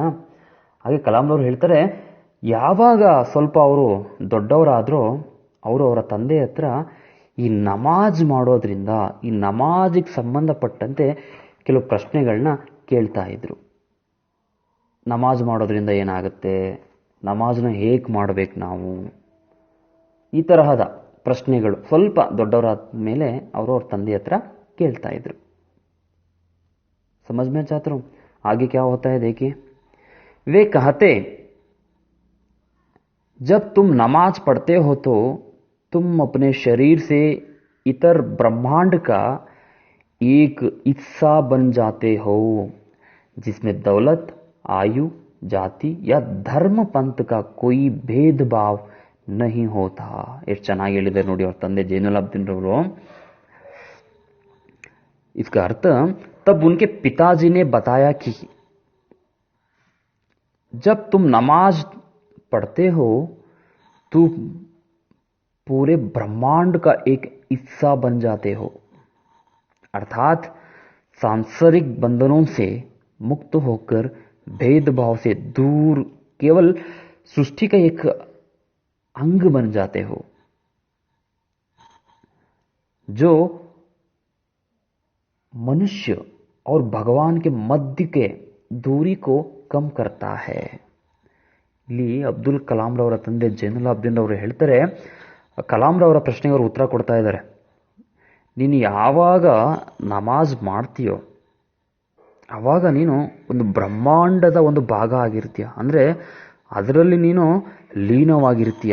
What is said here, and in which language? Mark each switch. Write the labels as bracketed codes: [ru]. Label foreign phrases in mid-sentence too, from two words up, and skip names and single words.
[kn] ಹಾಗೆ ಕಲಾಂರವರು ಹೇಳ್ತಾರೆ, ಯಾವಾಗ ಸ್ವಲ್ಪ ಅವರು ದೊಡ್ಡವರಾದರೂ ಅವರು ಅವರ ತಂದೆ ಹತ್ರ ಈ ನಮಾಜ್ ಮಾಡೋದ್ರಿಂದ, ಈ ನಮಾಜಿಗೆ ಸಂಬಂಧಪಟ್ಟಂತೆ ಕೆಲವು ಪ್ರಶ್ನೆಗಳನ್ನ ಕೇಳ್ತಾ ಇದ್ರು. ನಮಾಜ್ ಮಾಡೋದ್ರಿಂದ ಏನಾಗುತ್ತೆ, ನಮಾಜ್ನ ಹೇಗೆ ಮಾಡಬೇಕು ನಾವು, ಈ ತರಹದ ಪ್ರಶ್ನೆಗಳು ಸ್ವಲ್ಪ ದೊಡ್ಡವರಾದ ಮೇಲೆ ಅವ್ರ ತಂದೆ ಹತ್ರ ಕೇಳ್ತಾ ಇದ್ರು. [hi] समझ में छात्रों? आगे क्या होता है देखिए. वे कहते, जब तुम नमाज पढ़ते हो तो तुम अपने शरीर से इतर ब्रह्मांड का एक हिस्सा बन जाते हो, जिसमें दौलत, आयु, जाति या धर्म पंथ का कोई भेदभाव नहीं होता. [kn] ಎಷ್ಟು ಚೆನ್ನಾಗಿ ಹೇಳಿದ್ದಾರೆ ನೋಡಿ ಅವ್ರ ತಂದೆ ಜೈನುಲಾಬ್ದೀನ್ ರವರು. [hi] इसका अर्थ, तब उनके पिताजी ने बताया कि जब तुम नमाज पढ़ते हो तो पूरे ब्रह्मांड का एक हिस्सा बन जाते हो, अर्थात सांसारिक बंधनों से मुक्त होकर भेदभाव से दूर केवल सृष्टि का एक अंग बन जाते हो, जो मनुष्य और भगवान के मध्य के दूरी को कम करता है. [kn] ಇಲ್ಲಿ ಅಬ್ದುಲ್ ಕಲಾಂ ರವರ ತಂದೆ ಜೈನುಲಾಬ್ದೀನ್ ರವರು ಹೇಳ್ತಾರೆ, ಕಲಾಂ ರವರ ಪ್ರಶ್ನೆಗೆ ಅವರು ಉತ್ತರ ಕೊಡ್ತಾ ಇದ್ದಾರೆ. ನೀನು ಯಾವಾಗ ನಮಾಜ್ ಮಾಡ್ತೀಯೋ ಆವಾಗ ನೀನು ಒಂದು ಬ್ರಹ್ಮಾಂಡದ ಒಂದು ಭಾಗ ಆಗಿರ್ತೀಯ, ಅಂದರೆ ಅದರಲ್ಲಿ ನೀನು ಲೀನವಾಗಿರ್ತೀಯ.